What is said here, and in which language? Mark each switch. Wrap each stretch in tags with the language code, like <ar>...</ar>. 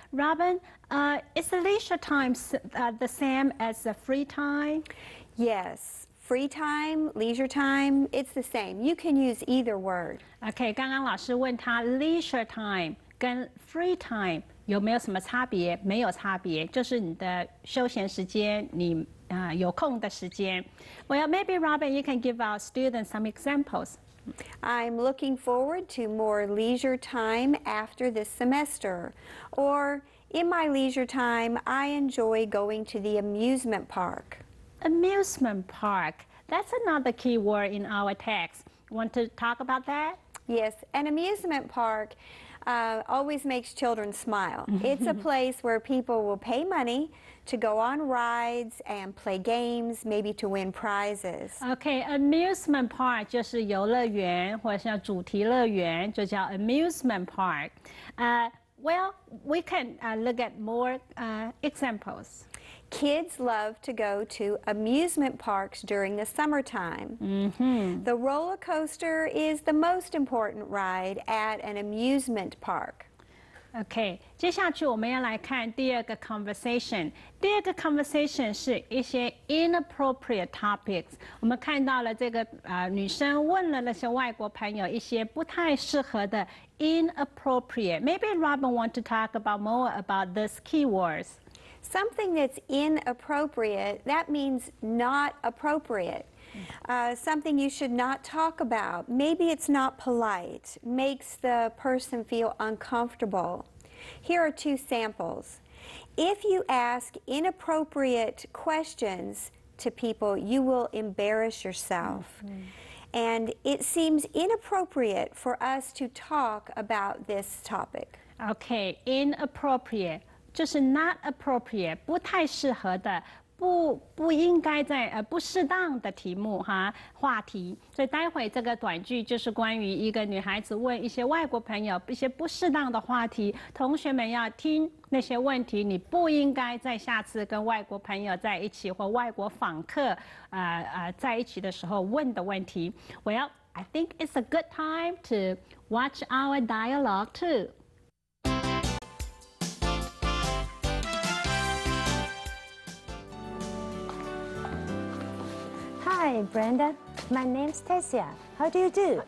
<en>Robin, is the leisure time the same as the free time? Yes, free time, leisure time, it's the same. You can use either word.</en> <zh>OK， 刚刚老师问他 leisure time 跟 free time 有没有什么差别？没有差别，就是你的休闲时间，你有空的时间。</zh> <en>Well, maybe Robin, you can give our students some examples. I'm looking forward to more leisure time after this semester. Or, in my leisure time, I enjoy going to the amusement park. Amusement park. That's another key word in our text. Want to talk about that? Yes, an amusement park always makes children smile. It's a place where people will pay money to go on rides and play games, maybe to win prizes.</en> <zh>OK, amusement park 就是游乐园或者像主题乐园，就叫 amusement park.</zh> <en>Well, we can look at more examples. Kids love to go to amusement parks during the summertime. The roller coaster is the most important ride at an amusement park.</en> <zh>OK， 接下去我们要来看第二个 conversation。第二个 conversation 是一些 inappropriate topics。我们看到了这个女生问了那些外国朋友一些不太适合的 inappropriate。</zh> <en>Maybe Robin want to talk about more about these keywords. Something that's inappropriate, that means not appropriate. Something you should not talk about. Maybe it's not polite, makes the person feel uncomfortable. Here are two samples. If you ask inappropriate questions to people, you will embarrass yourself. And it seems inappropriate for us to talk about this topic.</en> <zh>OK, inappropriate 就是</zh> <en>not appropriate</en> <zh>不太适合的。不应该在不适当的题目话题，所以待会这个短句就是关于一个女孩子问一些外国朋友一些不适当的话题，同学们要听那些问题，你不应该在下次跟外国朋友在一起或外国访客在一起的时候问的问题。</zh> <en>Well, I think it's a good time to watch our dialogue too. Hi, Brenda. My name's Tessia. How do you do?</en>